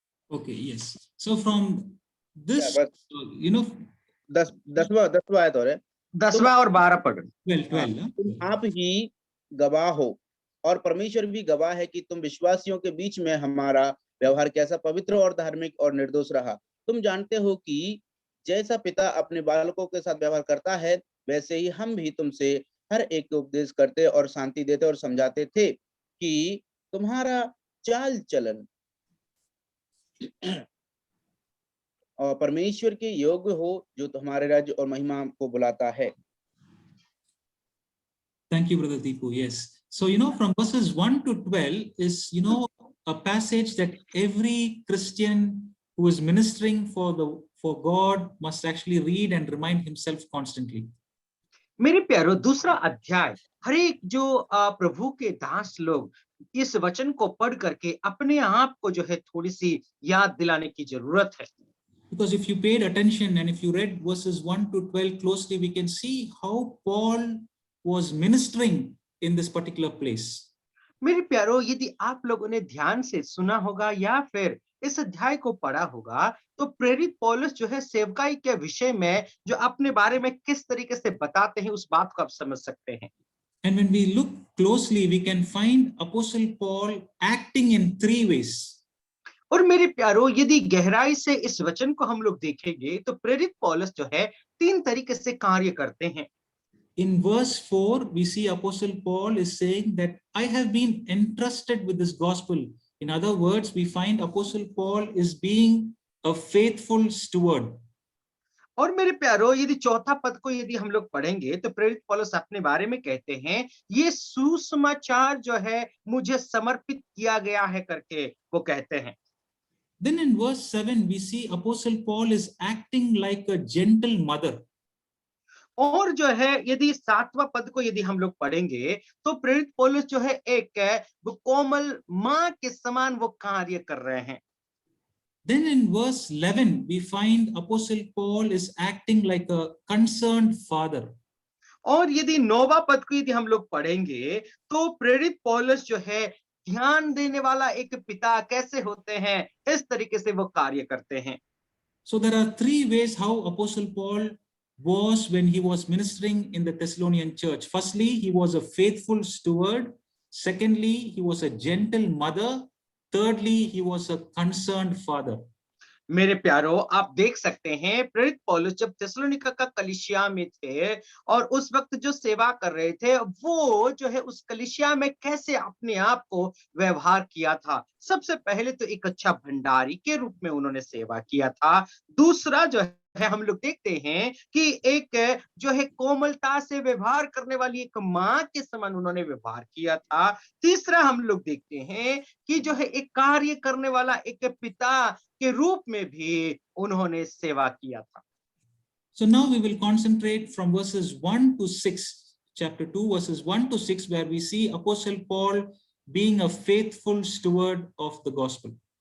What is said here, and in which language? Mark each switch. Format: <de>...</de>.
<en>Okay, yes. So from this, you know,</en> <hi>10वां आयत और है, 10वां और 12 पढ़। 12. तुम आप ही गवाह हो और परमेश्वर भी गवाह है कि तुम विश्वासियों के बीच में हमारा व्यवहार कैसा पवित्र और धार्मिक और निर्दोष रहा। तुम जानते हो कि जैसा पिता अपने बालकों के साथ व्यवहार करता है, वैसे ही हम भी तुमसे हर एक को उपदेश करते और शांति देते और समझाते थे कि तुम्हारा चाल चलन और परमेश्वर के योग्य हो, जो तुम्हारे राज्य और महिमा को बुलाता है।</hi> <en>Thank you, Brother Deepu. Yes. So, from verses 1 to 12 is, a passage that every Christian who is ministering for God must actually read and remind himself constantly.</en> <hi>मेरे प्यारो, दूसरा अध्याय हर एक जो प्रभु के दास लोग इस वचन को पढ़ करके अपने आप को जो है थोड़ी सी याद दिलाने की जरूरत है।</hi> <en>Because if you paid attention and if you read verses 1 to 12 closely, we can see how Paul was ministering in this particular place.</en> <hi>मेरे प्यारो, यदि आप लोगों ने ध्यान से सुना होगा या फिर इस अध्याय को पढ़ा होगा, तो प्रेरित पौलुस जो है सेवकाई के विषय में जो अपने बारे में किस तरीके से बताते हैं, उस बात को आप समझ सकते हैं।</hi> <en>And when we look closely, we can find Apostle Paul acting in 3 ways.</en> <hi>और मेरे प्यारो, यदि गहराई से इस वचन को हम लोग देखेंगे, तो प्रेरित पौलुस जो है 3 तरीके से कार्य करते हैं।</hi> <en>In verse 4, we see Apostle Paul is saying that I have been entrusted with this gospel. In other words, we find Apostle Paul is being a faithful steward.</en> <hi>और मेरे प्यारो, यदि चौथा पद को यदि हम लोग पढ़ेंगे, तो प्रेरित पौलुस अपने बारे में कहते हैं, ये सुसमाचार जो है मुझे समर्पित किया गया है करके वो कहते हैं।</hi> <en>Then in verse 7, we see Apostle Paul is acting like a gentle mother.</en> <hi>और जो है यदि 7वां पद को यदि हम लोग पढ़ेंगे, तो प्रेरित पौलुस जो है एक वो कोमल मां के समान वो कार्य कर रहे हैं।</hi> <en>Then in verse 11, we find Apostle Paul is acting like a concerned father.</en> <hi>और यदि 9वां पद को यदि हम लोग पढ़ेंगे, तो प्रेरित पौलुस जो है ध्यान देने वाला एक पिता कैसे होते हैं, इस तरीके से वो कार्य करते हैं।</hi> <en>So there are 3 ways how Apostle Paul was when he was ministering in the Thessalonian church. Firstly, he was a faithful steward. Secondly, he was a gentle mother. Thirdly, he was a concerned father.</en> <hi>मेरे प्यारो, आप देख सकते हैं प्रेरित पौलुस जब Thessalonica का कलीसिया में थे और उस वक्त जो सेवा कर रहे थे, वो जो है उस कलीसिया में कैसे अपने आप को व्यवहार किया था। सबसे पहले तो एक अच्छा भंडारी के रूप में उन्होंने सेवा किया था। दूसरा जो है हम लोग देखते हैं कि एक जो है कोमलता से व्यवहार करने वाली एक मां के समान उन्होंने व्यवहार किया था। तीसरा हम लोग देखते हैं कि जो है एक कार्य करने वाला एक पिता के रूप में भी उन्होंने सेवा किया था।</hi> <en>So now we will concentrate from verses 1 to 6, chapter 2, verses 1 to 6, where we see Apostle Paul being a faithful steward of the gospel.</en>